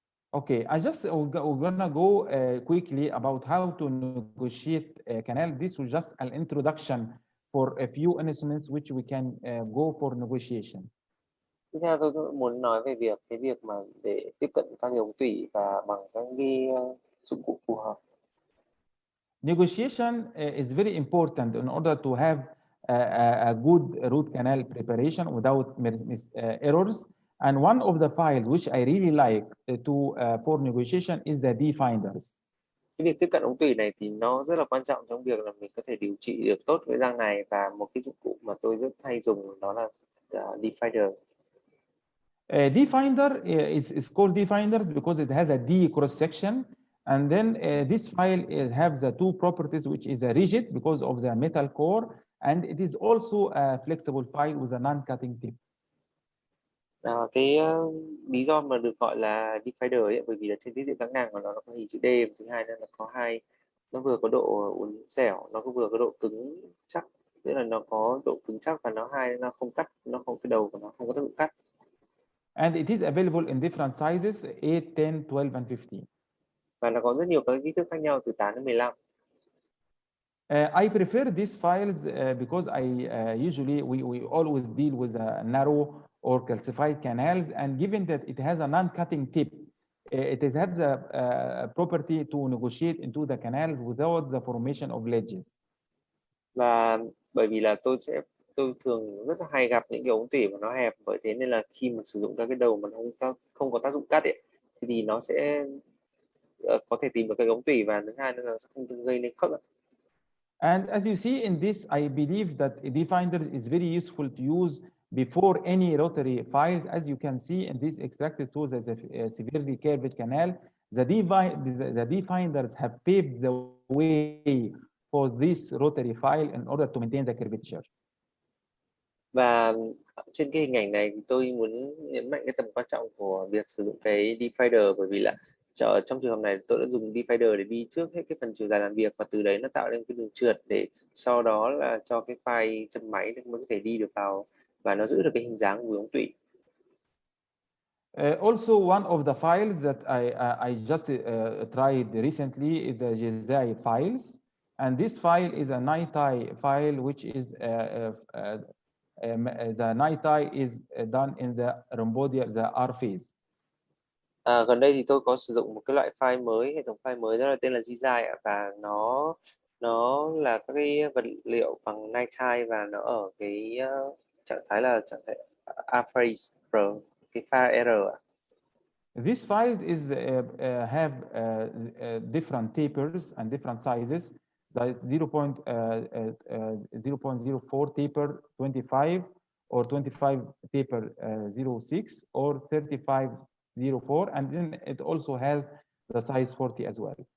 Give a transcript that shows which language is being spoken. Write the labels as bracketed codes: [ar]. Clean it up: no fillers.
[en] Okay, I just gonna go quickly about how to negotiate a canal. This was just an introduction for a few instruments which we can go for negotiation. [vi] Tiếp theo tôi muốn nói về cái việc mà để tiếp cận các cái ống tủy và bằng các cái dụng cụ phù hợp. [en] Negotiation is very important in order to have a good root canal preparation without errors. And one of the files which I really like for negotiation is the D-finders. [vi] Cái việc tiếp cận ống tủy này thì nó rất là quan trọng trong việc là mình có thể điều trị được tốt với răng này, và một cái dụng cụ mà tôi rất hay dùng đó là D-finder. [en] D-finder is called D-finders because it has a D cross section, and then this file has the two properties, which is a rigid because of the metal core, and it is also a flexible file with a non-cutting tip. [vi] Cái lý do mà được gọi là D-finder ấy, bởi vì là trên tiết diện các ngang của nó có hình chữ D, và thứ hai là nó vừa có độ uốn dẻo, nó cũng vừa có độ cứng chắc, tức là nó có độ cứng chắc và nó không cắt, nó không, cái đầu của nó không có tác dụng cắt. [en] And it is available in different sizes, 8, 10, 12, and 15. [vi] Và nó có rất nhiều các kích thước khác nhau từ 8 đến 15. [en] I prefer these files because usually we always deal with narrow or calcified canals, and given that it has a non-cutting tip, it has had the property to negotiate into the canal without the formation of ledges. [vi] Và bởi vì là tôi thường rất là hay gặp những cái ống tủy mà nó hẹp, bởi thế nên là khi mà sử dụng các cái đầu mà nó không có tác dụng cắt ấy, thì nó sẽ có thể tìm được cái ống tủy, và thứ hai nữa là sẽ không gây nên khớp. [en] And as you see in this, I believe that D-finders is very useful to use before any rotary files. As you can see in this extracted tools as a severely curved canal, the D-finders have paved the way for this rotary file in order to maintain the curvature. [vi] Và trên cái hình ảnh này thì tôi muốn nhấn mạnh cái tầm quan trọng của việc sử dụng cái D-finder, bởi vì là trong trường hợp này tôi đã dùng D-finder để đi trước hết cái phần chiều dài làm việc, và từ đấy nó tạo nên cái đường trượt để sau đó là cho cái file chân máy mới có thể đi được vào và nó giữ được cái hình dáng của ống tủy. [en] Also, one of the files that I just tried recently is the Jsi Files, and this file is a night-eye file, which is the night-eye is done in the rhomboidal, the R phase. [vi] Gần đây thì tôi có sử dụng một cái loại file mới, hệ thống file mới, đó là tên là Jsi, và nó là các cái vật liệu bằng night-eye, và nó ở cái trạng thái là trạng thái R phase, cái pha R. [en] These files have different tapers and different sizes. That is 0.04 taper 25, or 25 taper 06, or 35 04, and then it also has the size 40 as well.